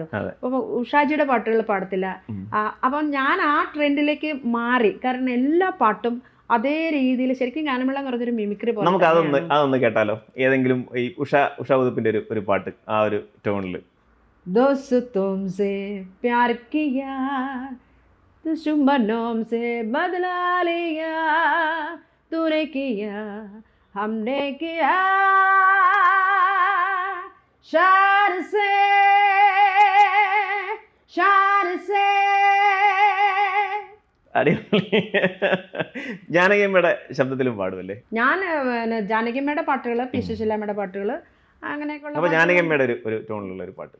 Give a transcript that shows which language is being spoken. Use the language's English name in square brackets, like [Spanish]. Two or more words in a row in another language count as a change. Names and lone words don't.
[Malayalam] അപ്പോൾ ഉഷാജിയുടെ പാട്ടുകൾ പാടത്തില്ല. അപ്പം ഞാൻ ആ ട്രെൻഡിലേക്ക് മാറി. കാരണം എല്ലാ പാട്ടും അതേ രീതിയിൽ ശരിക്കും ഗാനമേള എന്ന് പറഞ്ഞൊരു മിമിക്രി പോലെ. നമുക്ക് അതൊന്ന് കേട്ടാലോ? ഏതെങ്കിലും ഈ ഉഷ ഉതുപ്പിന്റെ ഒരു പാട്ട് ആ ഒരു ടോണിൽ. [Hindi] तुमसे प्यार किया दुश्मनों से बदला लिया, तूने किया हमने किया, शान से [Malayalam] ജാനകിയമ്മയുടെ ശബ്ദത്തിലും പാടുമല്ലേ? ഞാൻ ജാനകിയമ്മയുടെ പാട്ടുകൾ, പി സുശീലമ്മയുടെ പാട്ടുകൾ, അങ്ങനെയൊക്കെയുള്ള. അപ്പോൾ ജാനകിയമ്മയുടെ ഒരു ടോണിലുള്ള ഒരു പാട്ട്.